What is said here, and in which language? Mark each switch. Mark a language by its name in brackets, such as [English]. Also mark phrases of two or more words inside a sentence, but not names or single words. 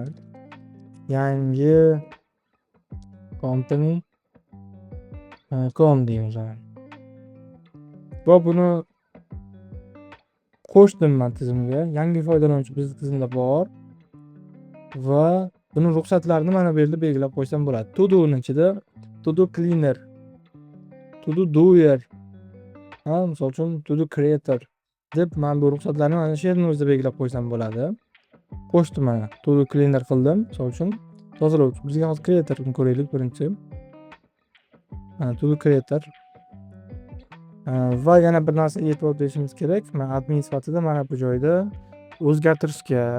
[Uzbek] Yangi company com deymiz. Va buni qo'shdim men tizimga. Yangi foydalanuvchi bizning tizimda bor va buni ruxsatlarini mana bu yerda belgilab qo'ysam bo'ladi. [English] To do'ning ichida to do cleaner, to do doer, [Uzbek] misol uchun [English] to do creator [Uzbek] deb men bu ruxsatlarni mana shu yerning o'zida belgilab qo'ysam bo'ladi. Qo'shdim mana. [English] To do cleaner qildim. [Uzbek] Misol uchun tozalovchi. Bizga hozir creatorni ko'raylik birinchi. [English] To do creator. [Uzbek] Va yana bir narsa e'tibor berishimiz kerak. Men admin sifatida mana bu joyda o'zgartirishga